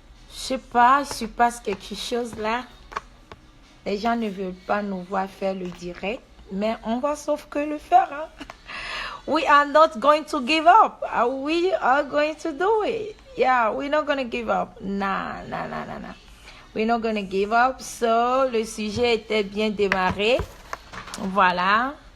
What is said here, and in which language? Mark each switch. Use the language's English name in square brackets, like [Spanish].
[French] Je sais pas, il se passe quelque chose là. Les gens ne veulent pas nous voir faire le direct, mais on va sauf que le faire. Hein? [English] We are not going to give up. We are going to do it. Yeah, we're not going to give up. Nah. We're not going to give up. [French] So, le sujet était bien démarré. Voilà.